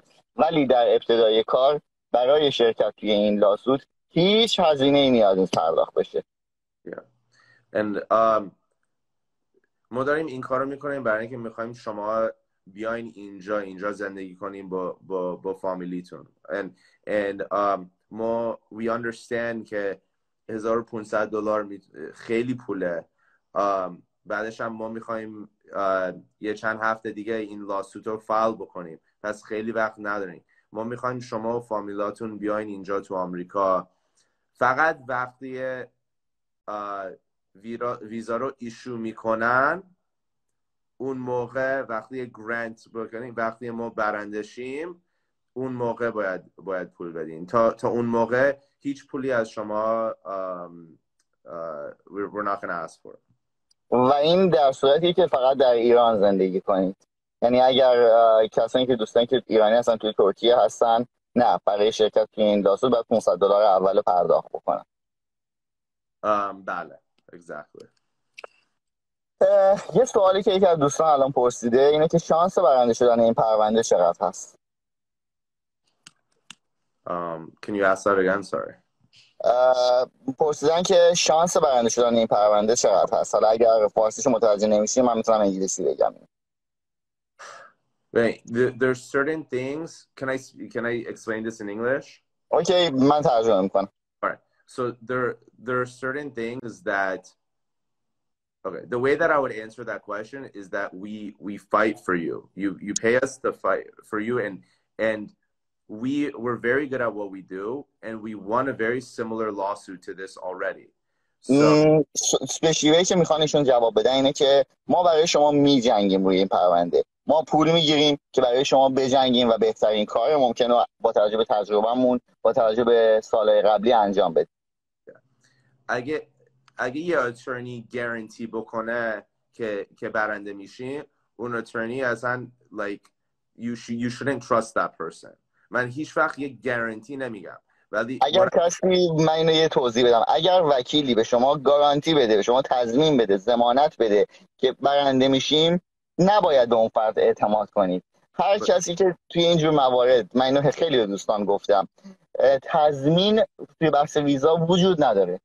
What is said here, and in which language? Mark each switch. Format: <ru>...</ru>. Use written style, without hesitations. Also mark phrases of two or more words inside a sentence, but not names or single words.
<fa>ولی در ابتدای کار برای شرکت توی این لاسوت هیچ هزینه‌ای نیاز نیست پرداخت بشه. ما داریم این کارو میکنیم برای اینکه میخوایم شما بیاین اینجا زندگی کنیم با فامیلیتون. ما</fa> <en>we understand</en> <fa>که $1500 خیلی پوله. بعدش هم ما میخوایم یه چند هفته دیگه این لاسوت رو فایل بکنیم، پس خیلی وقت نداریم. ما میخوایم شما و فامیلاتون بیاین اینجا تو آمریکا. فقط وقتی ویزا رو ایشو میکنن، اون موقع وقتی گرانت بکنیم، وقتی ما برنده شیم، اون موقع باید پول بدین. تا اون موقع هیچ پولی از شما</fa> <en>we're not gonna ask for.</en> <fa>و این در صورتی که فقط در ایران زندگی کنید. یعنی اگر کسانی که دوستان که ایرانی هستن توی ترکیه هستن، نه، برای شرکت توی این لاسوت باید $500 اول پرداخت بکنن. بله exactly. یه سوالی که یکی از دوستان الان پرسیده اینه که شانس برنده شدن این پرونده چقدر هست؟</fa> <en>Can you ask that again? Sorry.</en> <fa>پرسیدن که شانس برنده شدن این پرونده چقدر هست. حالا اگر فارسیشو متوجه نمیشیم من میتونم انگلیسی بگم.</fa> <en>Wait, there's certain things. Can I explain this in English?</en> <fa>Okay, من ترجمه میکنم.</fa> <en>Alright. So there are certain things that. Okay, the way that I would answer that question is that we fight for you. You pay us to fight for you, and we're very good at what we do, and we won a very similar lawsuit to this already.</en> <fa>سپشیوی که میخوان ایشون جواب بدن اینه که ما برای شما میجنگیم روی این پرونده، ما پول میگیریم که برای شما بجنگیم و بهترین کار ممکنه با توجه به تجربهمون، با توجه به سال قبلی انجام بدیم. اگه یه اترنی گارانتی بکنه که برنده میشیم، اون اترنی اصلا</fa> <en>like you shouldn't trust that person.</en> <fa>من هیچ وقت یه گارانتی نمیگم. ولی اگر کسی، من اینو یه توضیح بدم، اگر وکیلی به شما گارانتی بده، به شما تضمین بده، ضمانت بده که برنده میشیم، نباید به اون فرد اعتماد کنید. هر کسی که توی اینجور موارد، من اینو خیلی به دوستان گفتم، تضمین توی بحث ویزا وجود نداره.</fa>